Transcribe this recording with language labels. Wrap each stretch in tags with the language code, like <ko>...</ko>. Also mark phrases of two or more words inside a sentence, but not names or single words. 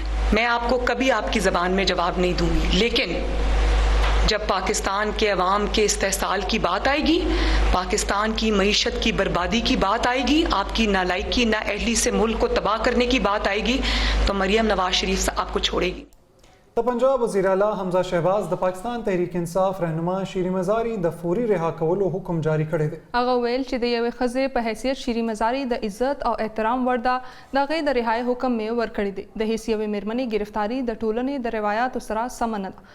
<ur>میں آپ کو کبھی آپ کی زبان میں جواب نہیں دوں گی، لیکن جب پاکستان کے عوام کے استحصال کی بات آئے گی، پاکستان کی معیشت کی بربادی کی بات آئے گی، آپ کی نالائقی نااہلی سے ملک کو تباہ کرنے کی بات آئے گی تو مریم نواز شریف آپ کو چھوڑے گی.</ur> <ps>د پنجاب وزیر اعلی حمزه شهباز د پاکستان تحریک انصاف رهنما شيري مزاري د فوري رها کولو حکم جاری کړی دی. هغه ویل چې د یوې ښځې په حیثیت شيري مزاري د عزت او احترام وړ ده. د هغې د رهایي حکم مې ورکړی دی. د هیڅ یوې مېرمنې گرفتاری د ټولنې د روایاتو سره سم نه ده.</ps>